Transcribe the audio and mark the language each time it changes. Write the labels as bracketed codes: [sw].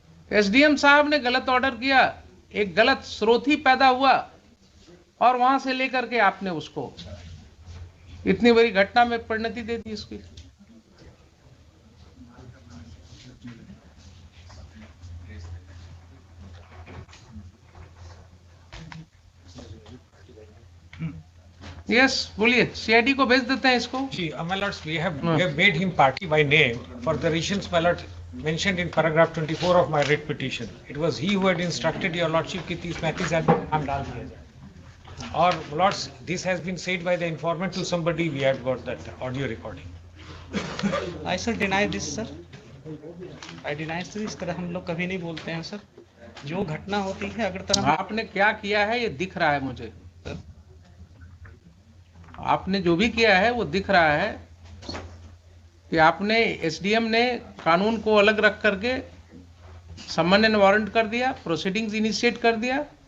[hi] SDM साहब ने गलत ऑर्डर किया, एक गलत स्रोत ही पैदा हुआ और वहां से लेकर के आपने उसको इतनी बड़ी घटना में परिणति दे दी इसकी। यस बोलिए, सीआईडी को भेज देते हैं इसको। [en] See, my lords, we have made him party by name for the reasons, my lord, mentioned in paragraph 24 of my writ petition. It was he who had instructed your lordship [hi] कि इस Mathis आदमी को नाम डाल दिया जाए। [en] और lords, this has been said by the informant to somebody. We have got that audio recording. I sir deny this sir, I deny sir, [hi] इस तरह हम लोग कभी नहीं बोलते हैं सर। जो घटना होती है अगर तरह आपने क्या किया है ये दिख रहा है मुझे, आपने जो भी किया है वो दिख रहा है कि आपने, एसडीएम ने कानून को अलग रख करके समन एंड वारंट कर दिया, प्रोसीडिंग्स इनिशिएट कर दिया।